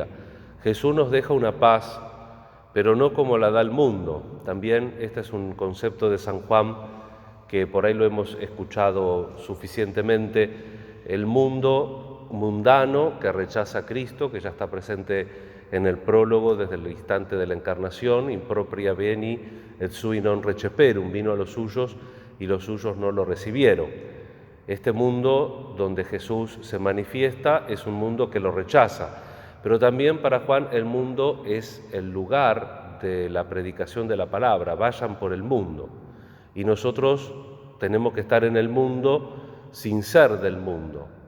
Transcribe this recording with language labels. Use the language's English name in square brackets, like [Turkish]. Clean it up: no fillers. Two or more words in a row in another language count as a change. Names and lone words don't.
[Spanish] Jesús nos deja una paz, pero no como la da el mundo. También este es un concepto de San Juan que por ahí lo hemos escuchado suficientemente. El mundo mundano que rechaza a Cristo, que ya está presente en el prólogo desde el instante de la encarnación, [Latin] impropria veni et sui non receperum, [Spanish] vino a los suyos y los suyos no lo recibieron. Este mundo donde Jesús se manifiesta es un mundo que lo rechaza, pero también para Juan el mundo es el lugar de la predicación de la palabra, vayan por el mundo. Y nosotros tenemos que estar en el mundo sin ser del mundo.